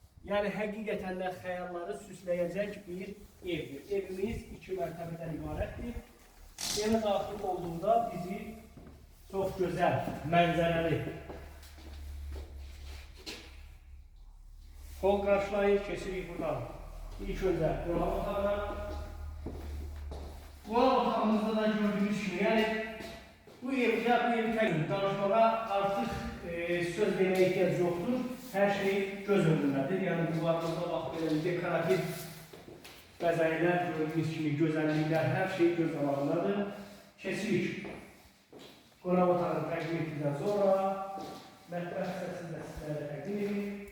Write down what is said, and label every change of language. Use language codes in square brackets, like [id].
[az] Yəni həqiqətən də xəyalları süsləyəcək bir evdir. Evimiz 2 mərtəbədən ibarətdir. Evə daxil olduğunda bizi çox gözəl, mənzərəli hol qarşılayır. Keçirik buradan. İlk öncə qonaq otağına. Qonaq otağımızda da gördüyünüz kimi, yəni bu evi danışmağa artıq söz [tr] demeye ihtiyac yoktur. Her şey göz önündedir. Yani duvarımıza bak, böyle dekoratif [az] bəzəklər, gördüyünüz kimi gözəlliklər, hər şey göz qabağındadır. Keçirik. Qonaq otağını təqdim etdikdən sonra mətbəx hissəsini də sizlərə təqdim edin.